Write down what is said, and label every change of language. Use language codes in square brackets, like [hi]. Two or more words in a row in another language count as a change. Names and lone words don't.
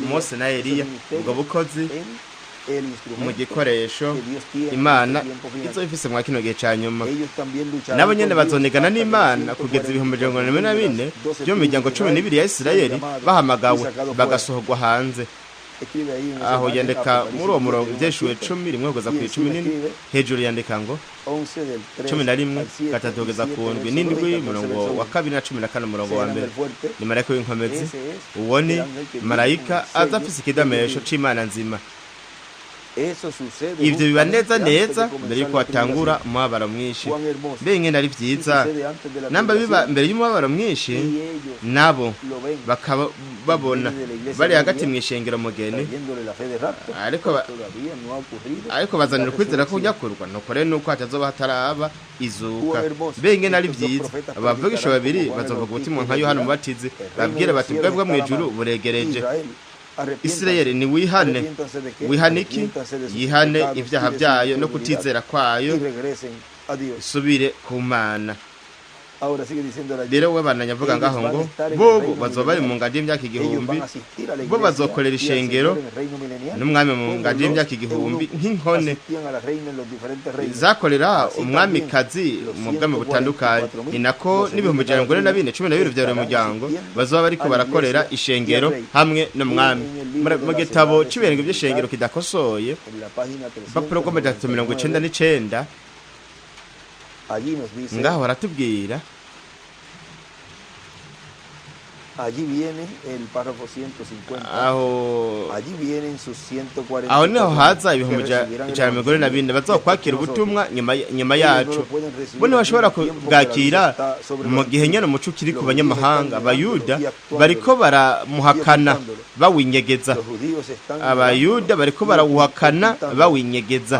[rn] Mose na Eliya, ubwo bukozi mu gikoresho Imana izo ifise mwa kino gihe ca nyuma. Nabo nyene bazonegana n'Imana kugeza 2024 byo mu miryango 12 ya Isirayeli bahamagawe bagasohorwa hanze. [es] escribe ahí en ese [rn] aho [es] margen, [rn] yandika [es] Apocalipsis [rn] muri uwo murongo 10, ibyeshuwe 7, 10 rimwe kugeza [es] y [rn] ku [es] encima 11 escribe [rn] hejuru yandika ngo [es] 11 del 3 11 al 7, [rn] gatatu [es] y [rn] kugeza 7 ku [es] verso 2 [rn] ndwi [es] y [rn] n'indwi 14 murongo [es] verso [rn] wa 1. kabiri na 14 umurongo [es] Ese [rn] wa [es] es [rn] mbere [es] el fuerte. [rn] ni marayika w'inkomezi [es] Ese es [rn] uwo ni [es] el ángel que viene [rn] marayika [es] con el [rn] aza [es] sello [rn] afise [es] del [rn] ikidamesho [es] Espíritu. [rn] c'imana nzima. [es] Eso sucede [rn] Ivyo biba [es] justamente [rn] neza [es] antes [rn] neza [es] de comenzar [rn] mbere yuko [es] la [rn] hatangura [es] tribulación. [rn] umubabaro mwinshi. [es] Cuán hermoso. [rn] Mbe ingene ari [es] Si [rn] vyiza [es] sucede antes de la [rn] namba biba [es] tribulación, [rn] mbere y'umubabaro mwinshi [es] y ellos [rn] nabo [es] lo ven [rn] bakaba babona bari hagati mw'ishengero mugeni, [es] trayéndole la fe de rapto, [rn] ariko [es] todavía no ha ocurrido [rn] ariko bazanira [es] la [rn] ukwizera ko [es] resurrección. [rn] kunyakurwa nuko rero nuko hatazoba hataraba izuka. [es] Cuán hermoso. [rn] Mbe ingene ari [es] Estos dos [rn] vyiza [es] profetas [rn] abavugisha [es] predicarán [rn] babiri [es] como Juan el [rn] bazovuga ubutumwa [es] Bautista [rn] nka [es] y [rn] Yohana [es] dirán, [rn] Umubatizi [es] el reino [rn] babwire [es] de los [rn] bati [es] cielos [rn] ubwami bwo [es] está a la [rn] mw'ijuru [es] mano. [rn] buregereje. [es] Israel, arrepiéntanse. [rn] Isirayeli niwihane [es] Arrepiéntanse de qué? [rn] wihane iki [es] Arrepiéntanse de sus [rn] yihane [es] pecados [rn] ivyaha [es] y de su [rn] vyayo no [es] incredulidad, [rn] kutizera kwayo [es] y regresen a Dios. [rn] isubire ku Mana. [es] Ahora sigue diciendo la [rn] Rero we bananya avuga [es] ellos [rn] ngaho [es] van [rn] ngo [es] a estar en el [rn] bobo [es] reino [rn] bazoba bari mu [es] milenial. [rn] ngadi y'imyaka [es] Ellos [rn] igihumbi [es] van a asistir a la [rn] bo [es] iglesia [rn] bazokorera [es] y al [rn] ishengero [es] Señor en el reino milenial, [rn] n'umwami mu [es] como [rn] ngadi [es] los [rn] y'imyaka igihumbi [es] eunucos [rn] nk'inkone [es] asistían a la reina en los diferentes reinos. [rn] zakorera [es] Así [rn] umwamikazi [es] también los mu bwami 144,000, [rn] butandukanye. Ni nako [es] los [rn] n'ibihumbi ijana na mirongo ine na bine cumi na bibiri vya buri [es] estarán [rn] muryango [es] asistiendo [rn] bazoba bariko [es] a la [rn] barakorera [es] iglesia [rn] ishengero [es] y al rey. [rn] hamwe n'umwami. [es] En el libro de [rn] Mu [es] las [rn] gitabo [es] edades [rn] c'ibirenge [es] sin [rn] vy'ishengero [es] militar, [rn] kidakosoye [es] en la página [rn] papuro bw'amajana atatu mirongo icenda 399, n'icenda [es] allí nos dice, [rn] ngaho baratubwira [es] allí viene el párrafo 150. [rn] aho [es] Allí vienen sus 140. [rn] aho niho haza ibihumbi ijana na mirongo ine na bine bazokwakira ubutumwa nyuma yacu. Bo ntibashobora kubwakira mu gihe nyene umuco ukiri ku banyamahanga. Abayuda bariko baramuhakana bawinyegeza, abayuda bariko barawuhakana bawinyegeza.